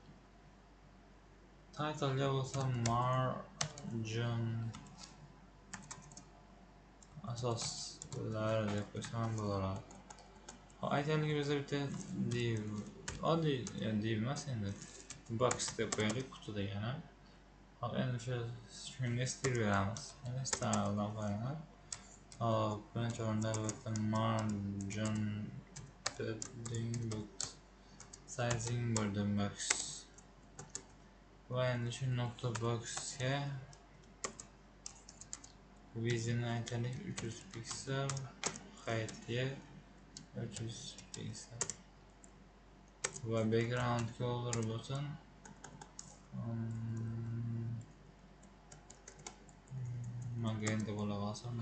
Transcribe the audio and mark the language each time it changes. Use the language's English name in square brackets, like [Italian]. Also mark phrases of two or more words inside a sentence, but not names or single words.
[Uzbek] Title'ga bo'lsa margin asoslari deb qo'ysam bo'laveradi. Aytaylik bizda bitta div, oddiy div emas endi, box deb qo'yaylik, quti degani. Hop, endi shunga stil beramiz. Endi style'dan qo'yamiz. Birinchi o'rinda albatta [English] margin padding box, sizing border box [Uzbek] va endi shu nokta boxga width'ini aytaylik 300 piksel, height'ga 300 piksel va [English] background color [Uzbek] bo'lsin magenta bo'la qolsin.